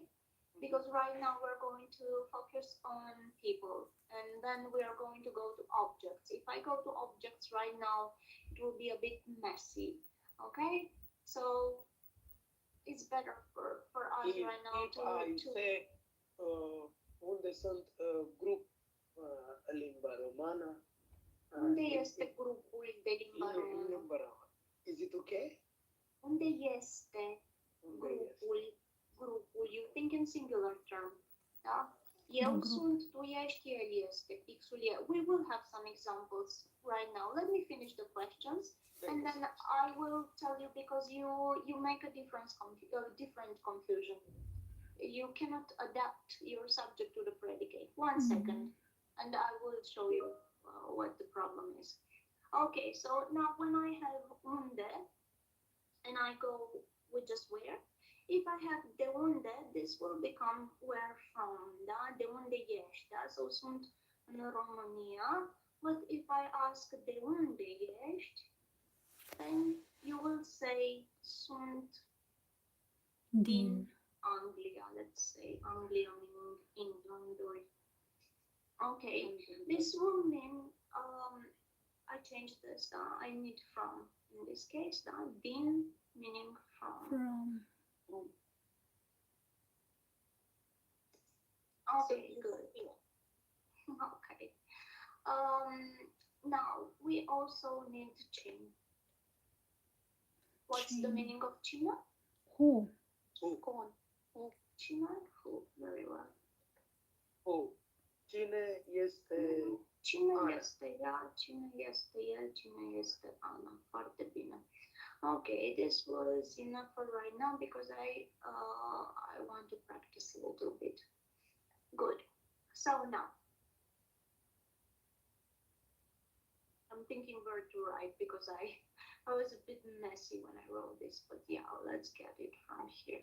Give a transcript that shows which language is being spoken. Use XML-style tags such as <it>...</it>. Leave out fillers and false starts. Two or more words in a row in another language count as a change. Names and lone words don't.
<en>Because right now we're going to focus on people, and then we are going to go to objects. If I go to objects right now, it will be a bit messy, okay? So it's better for us right now If I to</en> <ro>say unde sunt grup limba romană, unde este grupul de limba</ro> <en>in</en> <ro>română? limba romană.</ro> <en>Is it okay?</en> <ro>Unde este Unde este? grupul?</ro> <en>You think in singular term,</en> <ro>da? Eu Grup. sunt, tu ești, el este, pixul e.</ro> <en>We will have some examples right now. Let me finish the questions, and then I will tell you because you make a different confusion. You cannot adapt your subject to the predicate. One second, and I will show you what the problem is. Okay, so now when I have unde, and I go with just where, if I have</en> <ro>de unde,</ro> <en>this will become where from,</en> <ro>da? De unde ești, da?</ro> <en>So</en> <ro>sunt în România,</ro> <en>but if I ask</en> <ro>de unde ești,</ro> <en>then you will say sunt</en> <ro>Din. Anglia,</ro> <en>let's say Anglia meaning England or okay. This will mean I changed this. I need from in this case. Din meaning from. From. Okay, good. Okay. Now we also need Chin. What's the Chin. meaning of China? Who? Con. China? Who? Very well.</en> <ro>Oh, cine este Cine Ana. este ea, cine este el, cine este Ana. Foarte bine.</ro> <en>Okay, this was enough for right now because I want to practice a little bit. Good. So now, I'm thinking where to write because I was a bit messy when I wrote this, but yeah, let's get it from here.</en>